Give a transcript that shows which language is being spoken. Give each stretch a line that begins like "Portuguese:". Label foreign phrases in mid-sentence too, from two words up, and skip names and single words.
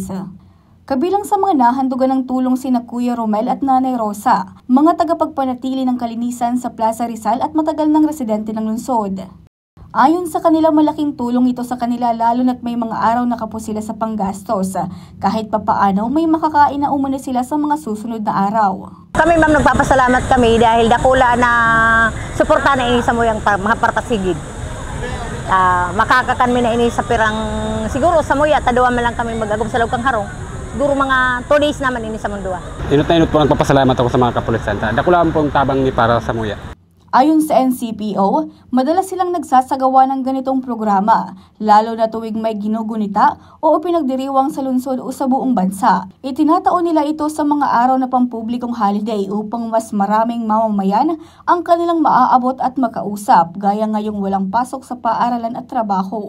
Filipino: Kabilang sa mga nahandugan ng tulong sina Kuya Romel at Nanay Rosa, mga tagapagpanatili ng kalinisan sa Plaza Rizal at matagal ng residente ng lungsod. Ayon sa kanila, malaking tulong ito sa kanila lalo na't may mga araw na kapos sila sa panggastos. Kahit papaano, may makakain na umano sila sa mga susunod na araw.
Bikol: Kami ma'am, nagpapasalamat kami dahil dakula na suporta na ini sa muyang mga parpasigid. Makakakan mi na ini sa pirang siguro sa muya, taduan man lang kami mag-agom sa Lugkang Harong. Siguro mga 2 days naman ini sa mundua. Inot na inot po nagpapasalamat ako sa mga kapulisan. Dakula pong tabang ni para sa muya.
Filipino: Ayon sa NCPO, madalas silang nagsasagawa ng ganitong programa, lalo na tuwing may ginugunita o pinagdiriwang sa lungsod o sa buong bansa. Itinataon nila ito sa mga araw na pampublikong holiday upang mas maraming mamamayan ang kanilang maaabot at makausap, gaya ngayong walang pasok sa paaralan at trabaho.